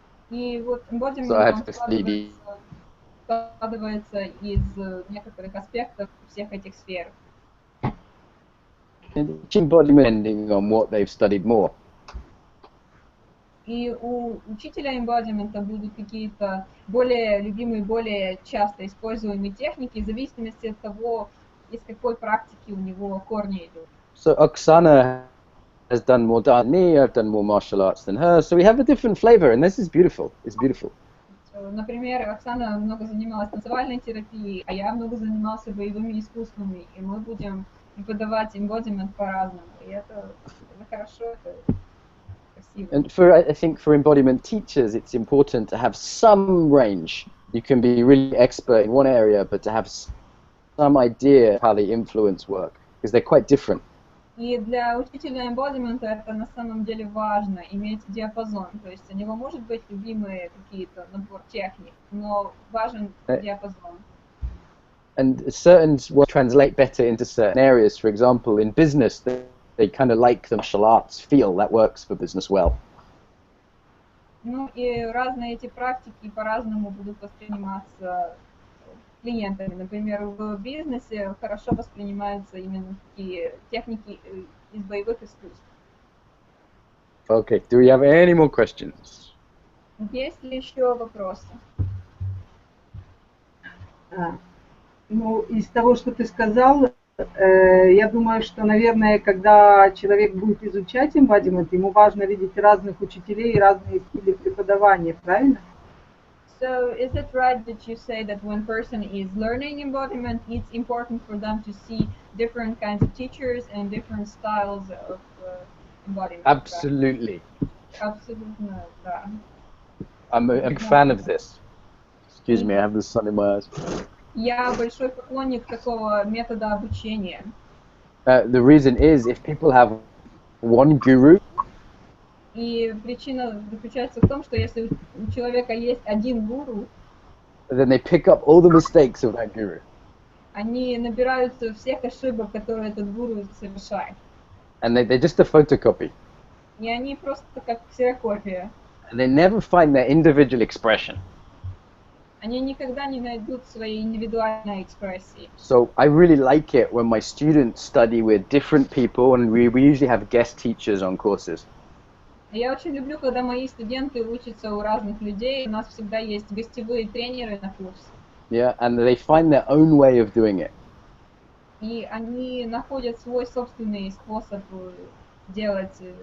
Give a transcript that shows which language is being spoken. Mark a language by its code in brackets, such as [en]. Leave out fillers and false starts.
[ru] И вот embodiment [en] So I have [ru] он [en] to study. [ru] складывается из некоторых аспектов всех этих сфер. [en] Each embodiment depending on what they've studied more. [ru] И у учителя эмбодимента будут какие-то более любимые, более часто используемые техники, в зависимости от того, из какой практики у него корни идут. [en] So Oksana has done more dance than me, I've done more martial arts than her, so we have a different flavor, and this is beautiful. It's beautiful. [ru] Например, Оксана много занималась танцевальной терапией, а я много занимался боевыми искусствами, и мы будем преподавать эмбодимент по-разному. И это хорошо, это красиво. [en] And I think for embodiment teachers, it's important to have some range. You can be really expert in one area, but to have some idea of how the influence work, because they're quite different. [ru] И для учителя эмбодимента это на самом деле важно, иметь диапазон. То есть у него может быть любимые какие-то набор техник, но важен диапазон. [en] And certain will translate better into certain areas. For example, in business, they kind of like the martial arts feel. That works for business well. [ru] Ну и разные эти практики по-разному будут восприниматься клиентами. Например, в бизнесе хорошо воспринимаются именно такие техники из боевых искусств. [en] Okay, do we have any more questions? [ru] Есть ли еще вопросы? Ну, из того, что ты сказал, я думаю, что, наверное, когда человек будет изучать эмбодимент, ему важно видеть разных учителей и разные стили преподавания, правильно? [en] So, is it right that you say that when person is learning embodiment, it's important for them to see different kinds of teachers and different styles of embodiment? Absolutely. [ru] Абсолютно, да. [en] I'm a big fan of this. Excuse me, I have the sun in my eyes. [ru] Я большой поклонник такого метода обучения. [en] The reason is if people have one guru, [ru] И причина заключается в том, что если у человека есть один гуру, [en] then they pick up all the mistakes of that guru. [ru] они набираются всех ошибок, которые этот гуру совершает. [en] And they're just a photocopy. [ru] И они просто как ксерокопия. [en] And they never find their individual expression. [ru] Они никогда не найдут своей индивидуальной экспрессии. [en] So I really like it when my students study with different people, and we usually have guest teachers on courses. [ru] Я очень люблю, когда мои студенты учатся у разных людей. У нас всегда есть гостевые тренеры на курсе. [en] Yeah, and they find their own way of doing it. [ru] И они находят свой собственный способ делать.